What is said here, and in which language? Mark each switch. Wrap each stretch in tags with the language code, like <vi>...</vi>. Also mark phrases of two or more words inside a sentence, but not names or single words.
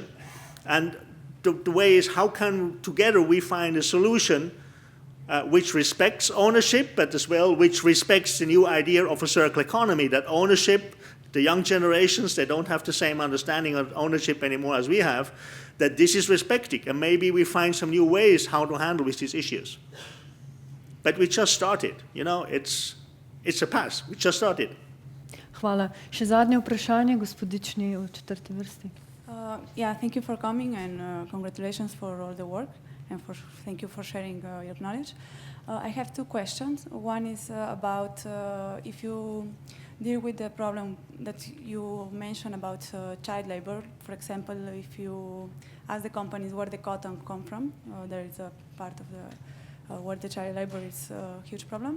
<en>And the way is, how can together we find a solution which respects ownership, but as well which respects the new idea of a circular economy, that ownership, the young generations, they don't have the same understanding of ownership anymore as we have, that this is respected, and maybe we find some new ways how to handle with these issues. But we just started, you know, it's a pass, we just started.</en> <sl>Hvala. Še zadnje vprašanje, gospodični v četrti vrsti.</sl> <en>Yeah, thank you for coming, and congratulations for all the work, and thank you for sharing your knowledge. I have 2 questions. One is about if you deal with the problem that you mentioned about child labor. For example, if you ask the companies where the cotton come from, there is a part of the where the child labor is a huge problem.</en>